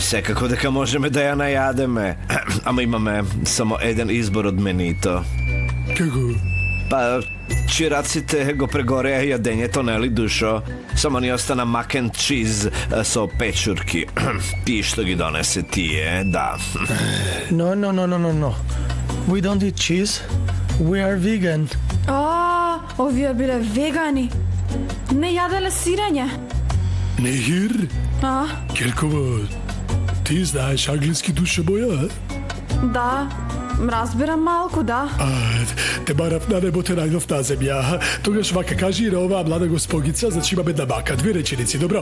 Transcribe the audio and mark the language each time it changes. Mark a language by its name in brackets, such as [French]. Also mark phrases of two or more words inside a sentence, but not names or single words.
[Macedonian] Секако дека можеме да ја најадеме. Ама имаме само еден избор од менито. Како? Па, чираците го прегореа јадењето, нели, душо? Само ни остана [English] mac and cheese [Macedonian] со печурки. Ти што ги донесе тие, да. [English] No. We don't eat cheese. We are vegan. [Macedonian] Овие биле вегани. Не јаделе сирење. Нехир? Керкова, ти знаеш англиски, душа моја? Да, разбирам малку, да. Те барав на небо, те најдов на земја. Тогаш вака кажи на оваа млада госпогица, значи имаме една мака, 2 реченици, добро?